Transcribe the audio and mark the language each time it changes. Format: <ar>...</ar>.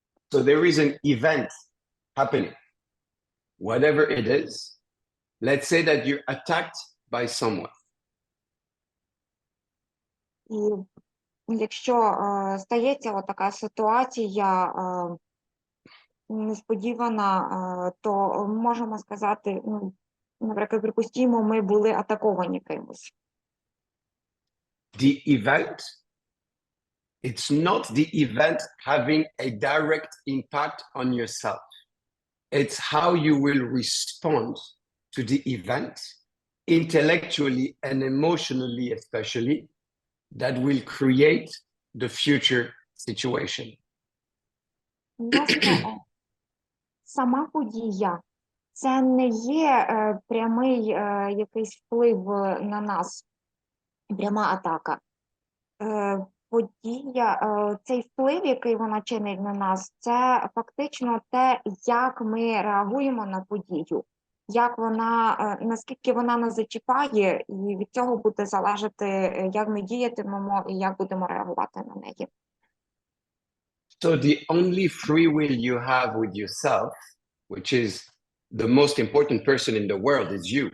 <en>So there is an event happening, whatever it is. Let's say that you're attacked by someone.</en> <uk>І якщо стається така ситуація несподівана, то можемо сказати, ну, наприклад, припустімо, ми були атаковані кимось.</uk> <en>The event, it's not the event having a direct impact on yourself. It's how you will respond to the event, intellectually and emotionally especially, that will create the future situation.</en> <uk>Власне, сама подія – це не є прямий якийсь вплив на нас, пряма атака. подія, цей вплив, який вона чинить на нас, це фактично те, як ми реагуємо на подію, як вона, наскільки вона нас зачіпає, і від цього буде залежати, як ми діятимемо і як будемо реагувати на неї.</uk> <en>So the only free will you have with yourself, which is the most important person in the world, is you.</en>